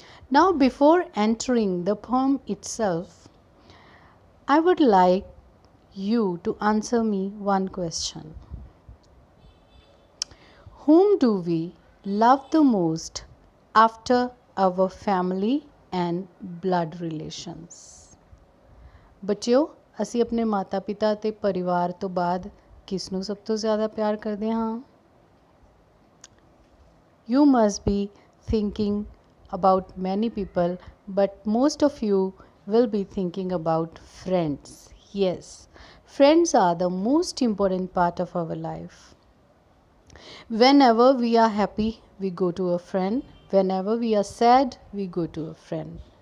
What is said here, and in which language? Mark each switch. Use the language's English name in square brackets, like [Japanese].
[English] Now before entering the poem itself, I would like you to answer me one question. Whom do we love the most after our family and blood relations? [Punjabi] ਬੱਚਿਓ, ਅਸੀਂ ਆਪਣੇ ਮਾਤਾ ਪਿਤਾ ਅਤੇ ਪਰਿਵਾਰ ਤੋਂ ਬਾਅਦ ਕਿਸ ਨੂੰ ਸਭ ਤੋਂ ਜ਼ਿਆਦਾ ਪਿਆਰ ਕਰਦੇ ਹਾਂ? [English] You must be thinking about many people, but most of you will be thinking about friends. Yes, friends are the most important part of our life. Whenever we are happy, we go to a friend. Whenever we are sad, we go to a friend.